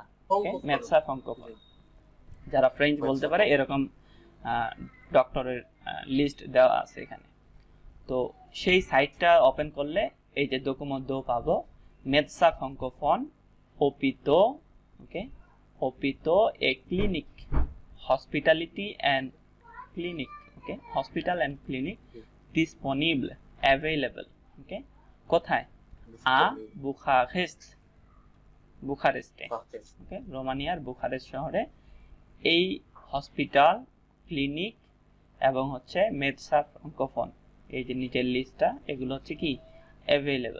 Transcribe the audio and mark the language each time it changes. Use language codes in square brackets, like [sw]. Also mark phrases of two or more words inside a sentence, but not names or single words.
[bn] ওকে, [fr] médecins francophones, [bn] যারা ফ্রেঞ্চ বলতে পারে, এরকম ডক্টরের লিস্ট দেওয়া আছে এখানে। তো সেই সাইটটা ওপেন করলে এই যে ডকুমেন্ট পাবো, [fr] médecins francophones hôpitaux, [bn] ওকে, [fr] hôpitaux et cliniques, [en] hospitality and clinic, okay, hospital and clinic disponible, available, [bn] okay, কোথায়? বুখারেস্টে, ওকে, রোমানিয়ার বুখারেস্ট শহরে এই হসপিটাল, ক্লিনিক এবং হচ্ছে [fr] médecins francophones, [bn] এই যে নিচের লিস্টটা, এগুলো হচ্ছে কি অ্যাভেলেবল।